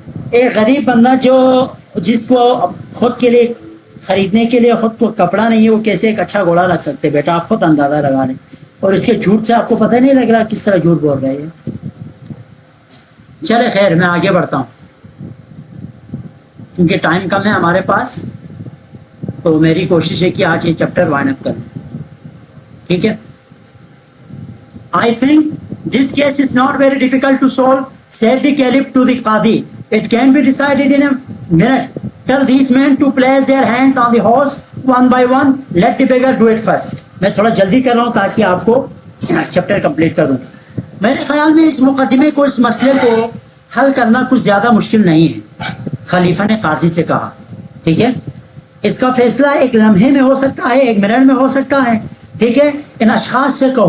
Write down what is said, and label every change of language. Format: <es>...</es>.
<ur>ایک غریب بندہ جس کو خود کے لیے خریدنے کے لیے خود کو کپڑا نہیں ہے، وہ کیسے ایک اچھا گھوڑا رکھ سکتے؟ بیٹا آپ خود اندازہ لگا لیں، اور اس کے جھوٹ سے آپ کو پتہ نہیں لگ رہا کس طرح جھوٹ بول رہے ہیں۔ چلے خیر، میں آگے بڑھتا ہوں کیونکہ ٹائم کم ہے ہمارے پاس، تو میری کوشش ہے کہ آج یہ چیپٹر وائنڈ اپ کریں، ٹھیک ہے؟</ur> <en>I think this case is not very difficult to solve, said the caliph to the qadi. It can be decided in a minute. Tell these men to place their hands on the horse one by one. Let the beggar do it first.</en> <ur>میں تھوڑا جلدی کر رہا ہوں تاکہ آپ کو chapter complete کر دوں۔ میرے خیال میں اس مقدمے کو، اس مسئلے کو حل کرنا کچھ زیادہ مشکل نہیں ہے۔ خلیفہ نے قاضی سے کہا، ٹھیک ہے، اس کا فیصلہ ایک لمحے میں ہو سکتا ہے، ایک منٹ میں ہو سکتا ہے، ٹھیک ہے؟ ان اشخاص سے</ur>